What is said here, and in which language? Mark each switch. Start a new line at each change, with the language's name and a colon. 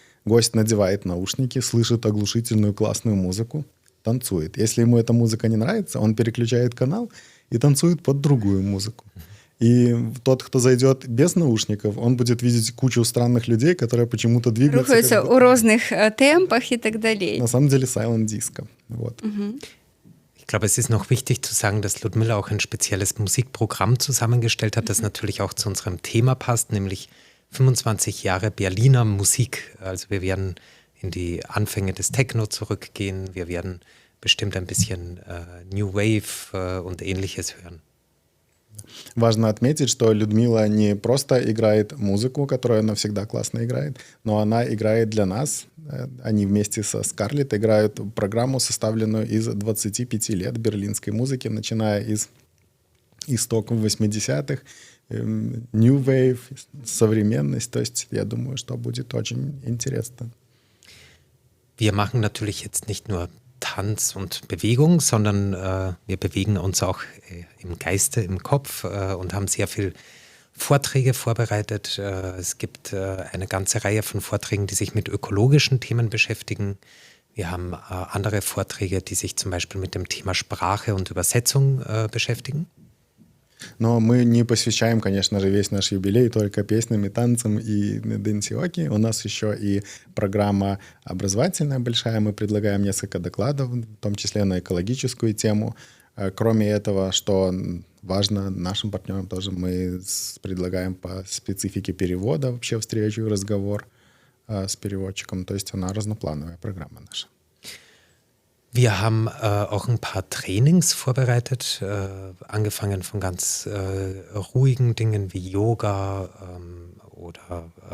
Russian: Гость надевает наушники, слышит оглушительную классную музыку, танцует. Если ему эта музыка не нравится, он переключает канал и танцует под другую музыку. И тот, кто зайдет без наушников, он будет видеть кучу странных людей, которые почему-то двигаются. Рухаются у разных темпах и так далее. На самом деле Silent Disco. Вот.
German: Ich glaube, es ist noch wichtig zu sagen, dass Ludmilla auch ein spezielles Musikprogramm zusammengestellt hat, das natürlich auch zu unserem Thema passt, nämlich 25 Jahre Berliner Musik. Also wir werden in die Anfänge des Techno zurückgehen, wir werden bestimmt ein bisschen New Wave und Ähnliches hören.
Russian: Важно отметить, что Людмила не просто играет музыку, которую она всегда классно играет, но она играет для нас. Они вместе со Скарлетт играют программу, составленную из 25 лет берлинской музыки, начиная из истоков 80-х, New Wave, современность. То есть я думаю, что будет очень интересно.
German: Wir machen natürlich jetzt nicht nur Tanz und Bewegung, sondern wir bewegen uns auch im Geiste, im Kopf und haben sehr viel Vorträge vorbereitet. Es gibt eine ganze Reihe von Vorträgen, die sich mit ökologischen Themen beschäftigen. Wir haben andere Vorträge, die sich zum Beispiel mit dem Thema Sprache und Übersetzung beschäftigen.
Russian: Но мы не посвящаем, конечно же, весь наш юбилей только песням и танцам и денсиоки. У нас еще и программа образовательная большая. Мы предлагаем несколько докладов, в том числе на экологическую тему. Кроме этого, что важно нашим партнерам тоже, мы предлагаем по специфике перевода вообще встречу и разговор с переводчиком. То есть она разноплановая программа наша.
German: Wir haben auch ein paar Trainings vorbereitet, angefangen von ganz ruhigen Dingen wie Yoga oder